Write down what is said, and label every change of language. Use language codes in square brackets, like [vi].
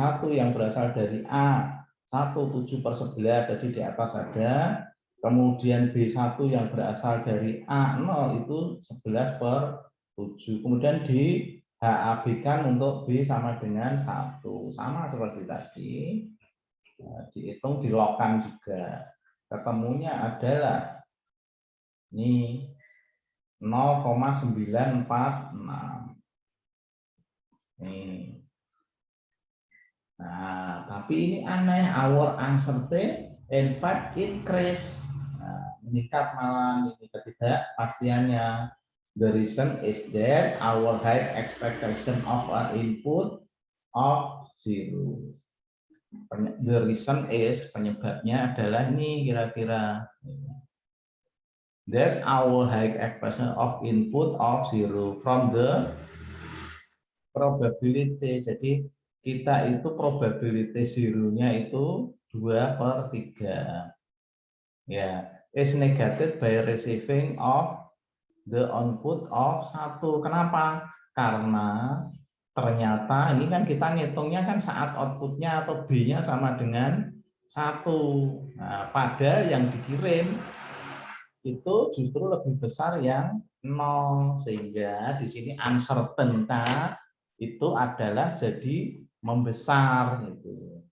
[id] yang berasal dari A1 7/11, jadi di atas ada, kemudian B1 yang berasal dari A0 itu 11/7, kemudian di HAB-kan untuk B sama dengan 1, sama seperti tadi, dihitung dilogkan juga, ketemunya adalah ini 0,946. Nih. Nah, tapi ini aneh, [en] our uncertainty in fact increase. [id] Nah, meningkat malah ini ketidakpastiannya. [en] The reason is that our high expectation of an input of 0. The reason is, [id] penyebabnya adalah ini kira-kira. [en] That our high expectation of input of 0 from the probability. [id] Jadi kita itu probability 0-nya itu 2/3. [en] Ya, is negated by receiving of the output of 1. [id] Kenapa? Karena ternyata ini kan kita ngitungnya kan saat outputnya atau B-nya sama dengan 1. Nah, padahal yang dikirim itu justru lebih besar yang 0, sehingga di sini uncertainty itu adalah jadi membesar gitu.